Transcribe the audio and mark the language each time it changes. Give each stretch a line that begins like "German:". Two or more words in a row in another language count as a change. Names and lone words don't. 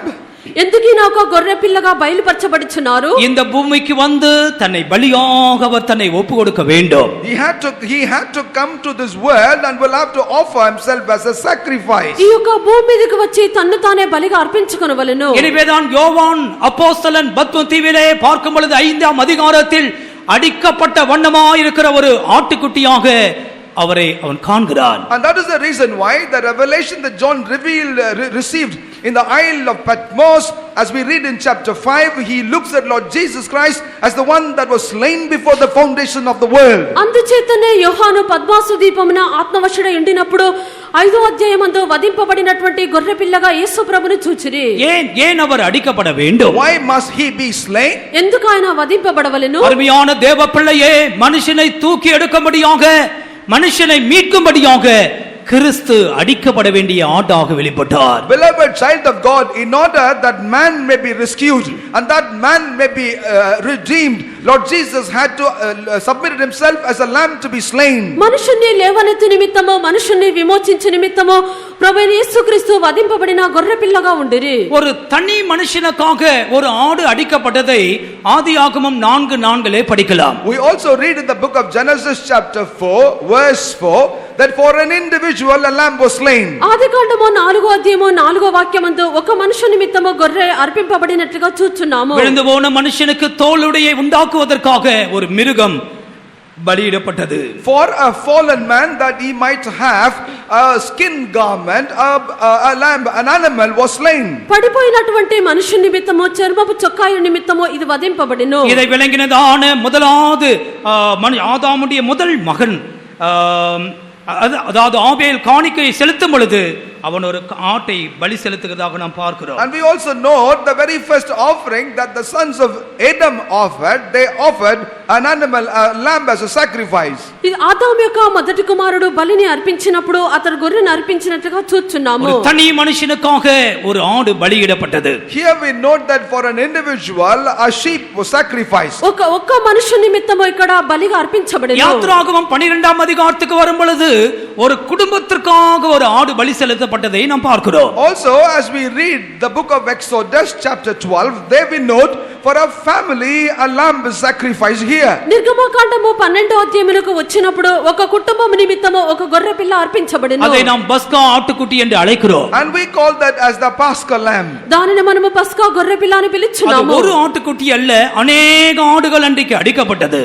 Telugu: ఎందుకు నాకు గొర్రెపిల్లగా బయలుపరచబడుచున్నారు?
Tamil: இந்த பூமிக்கு வந்து தன்னை பலியாக அவர் தன்னை ஒப்புக்கொடுக்க வேண்டும்.
English: He had to come to this world and will have to offer himself as a sacrifice.
Telugu: ఈ యొక్క భూమి మీదకి వచ్చి తన్ను తానే బలిగా అర్పించుకొనవలెను.
Tamil: எனவேதான் யோவான் அப்போஸ்தலன் பத்ம தீவிலே பார்க்கும் பொழுது 5ஆம் அதிகாரத்தில் அடிக்கப்பட்ட வண்ணமாயிருக்கிற ஒரு ஆட்டுக்குட்டியாக அவரை அவன் காண்கிறான்.
English: And that is the reason why the revelation that John received in the Isle of Patmos, as we read in chapter 5, he looks at Lord Jesus Christ as the one that was slain before the foundation of the world.
Telugu: అందుచేతనే యోహాను పద్మాసు దీపమున ఆత్మవశుడై ఉండినప్పుడు 5వ అధ్యాయమందు వధింపబడినటువంటి గొర్రెపిల్లగా యేసు ప్రభువును చూచిరి.
Tamil: ஏன் அவர் அடிக்கப்பட வேண்டும்?
English: Why must he be slain?
Telugu: ఎందుకు ఆయన వధింపబడవలెను?
Tamil: அருமையான தேவ பிள்ளையே, மனுஷனை தூக்கி எடுக்கும்படியாக, மனுஷனை மீட்கும்படியாக கிறிஸ்து அடிக்கப்பட வேண்டிய ஆடாக வெளிப்பட்டார்.
English: Beloved child of God, in order that man may be rescued and that man may be redeemed, Lord Jesus had to submit himself as a lamb to be slain.
Telugu: మనుషుని లేవనెత్తు నిమిత్తము, మనుషుని విమోచించు నిమిత్తము ప్రభువైన యేసుక్రీస్తు వధింపబడిన గొర్రెపిల్లగా ఉండిరి.
Tamil: ஒரு தனி மனுஷனுக்காக ஒரு ஆடு அடிக்கப்பட்டதை ஆதியாகமம் 4:4 படிக்கலாம்.
English: We also read in the book of Genesis chapter 4 verse 4 that for an individual a lamb was slain.
Telugu: ఆదికాండము 4వ అధ్యాయము 4వ వాక్యమందు ఒక మనుషుని నిమిత్తము గొర్రె అర్పింపబడినట్లుగా చూస్తున్నాము.
Tamil: விழுந்து போன மனுஷனுக்கு தோலுடையை உண்டாக்குவதற்காக ஒரு மிருகம் பலியிடப்பட்டது.
English: For a fallen man that he might have a skin garment, a lamb, an animal was slain.
Telugu: పడిపోయినటువంటి మనుషుని నిమిత్తము చర్మపు చొక్కాయ నిమిత్తము ఇది వధింపబడిను.
Tamil: இதை விளங்கினதான முதலாவது ஆதாமுடைய முதல் மகன், அதாவது ஆபேல் காணிக்கையை செலுத்தும் பொழுது அவன் ஒரு ஆட்டை பலி செலுத்துவதாக நாம் பார்க்கிறோம்.
English: And we also know the very first offering that the sons of Adam offered, they offered an animal, a lamb as a sacrifice.
Telugu: ఇది ఆదాము యొక్క మొదటి కుమారుడు బలిని అర్పించినప్పుడు అతడు గొర్రెను అర్పించినట్లుగా చూస్తున్నాము.
Tamil: ஒரு தனி மனுஷனுக்காக ஒரு ஆடு பலியிடப்பட்டது.
English: Here we note that for an individual a sheep was sacrificed.
Telugu: ఒక్క మనుషుని నిమిత్తము ఇక్కడ బలిగా అర్పించబడెను.
Tamil: யாத்ராகமம் 12ஆம் அதிகாரத்துக்கு வரும் பொழுது ஒரு குடும்பத்திற்காக ஒரு ஆடு பலி செலுத்தப்பட்டதை நாம் பார்க்கிறோம்.
English: Also as we read the book of Exodus chapter 12, there we note for a family a lamb is sacrificed here.
Telugu: నిర్గమకాండము 12వ అధ్యాయములకు వచ్చినప్పుడు ఒక కుటుంబం నిమిత్తము ఒక గొర్రె పిల్ల అర్పించబడెను.
Tamil: அதை நாம் பஸ்கா ஆட்டுக்குட்டி என்று அழைக்கிறோம்.
English: And we call that as the Paschal lamb.
Telugu: దానిని మనము పస్కా గొర్రె పిల్ల అని పిలుచున్నాము.
Tamil: ஒரு ஆட்டுக்குட்டி அல்ல, अनेक ஆடுகள் அன்றைக்கு அடிக்கப்பட்டது.